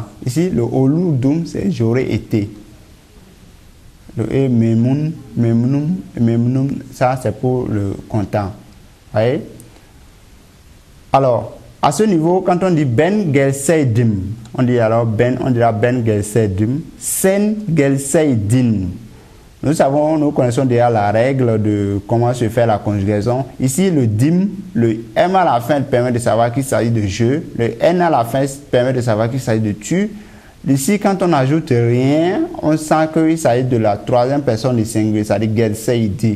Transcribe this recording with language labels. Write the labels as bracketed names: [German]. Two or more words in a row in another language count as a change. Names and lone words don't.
[French] Ici, le oludum, c'est j'aurais été. Le memnum, ça c'est pour le content. Vous voyez? Alors, à ce niveau, quand on dit [Turkish] ben gelseidim, [French] on dit alors ben, on dira [Turkish] ben gelseidim, sen gelseidin. [French] Nous connaissons déjà la règle de comment se fait la conjugaison. Ici, le dim, le m à la fin permet de savoir qu'il s'agit de je, le n à la fin permet de savoir qu'il s'agit de tu. Ici, quand on n'ajoute rien, on sent qu'il s'agit de la troisième personne du singulier, c'est-à-dire gelseidi.